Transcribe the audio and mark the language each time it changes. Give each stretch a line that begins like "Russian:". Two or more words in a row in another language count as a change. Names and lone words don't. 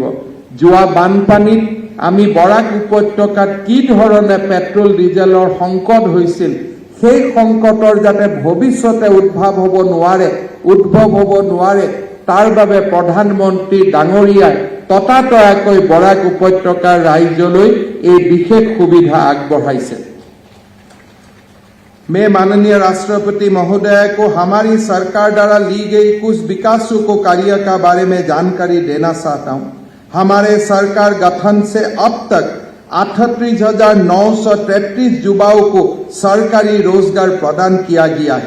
Assamese: যোৱা বানপানীত আমি বৰাক উপত্যকাত কি ধৰণে পেট্ৰল ডিজেলৰ সংকট হৈছিল, সেই সংকটৰ যাতে ভৱিষ্যতে উদ্ভৱ হ'ব নোৱাৰে তাৰ বাবে প্ৰধানমন্ত্ৰী ডাঙৰীয়াই ততাতয়াকৈ বৰাক উপত্যকাৰ ৰাজ্যলৈ এই বিশেষ সুবিধা আগবঢ়াইছে।
Hindi: मैं माननीय राष्ट्रपति महोदय को हमारी सरकार द्वारा ली गई कुछ विकासों कार्य का बारे में जानकारी देना चाहता हूं। हमारे सरकार गठन से अब तक 38,933 युवाओं को सरकारी रोजगार प्रदान किया गया है।